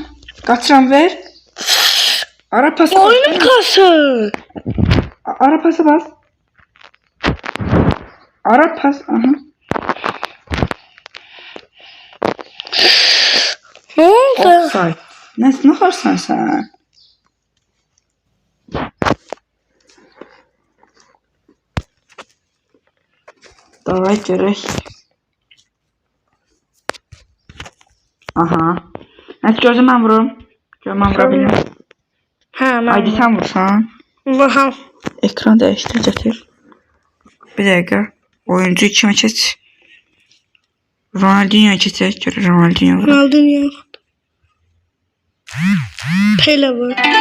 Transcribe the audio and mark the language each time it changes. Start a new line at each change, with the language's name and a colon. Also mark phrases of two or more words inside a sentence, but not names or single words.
Azerbaijani: Qaçıram ver. Ara pası bas.
Turkish: Oyunun kası.
Azerbaijani: Ara pası bas. Ara pas. Aha.
Turkish: Ne oldu? Offside. Ne yaparsan sen?
Azerbaijani: Davay görək. Aha. Nəsə gözüm mən vurum. Gözüm mən vura bilmirəm.
Turkish: Ha ben. Haydi sen vursan. Bakalım. Ekran değiştir getir. Bir dakika. Oyuncu kime seç? Ronaldinho'yu seç. Ronaldinho. Ronaldinho. Pele var.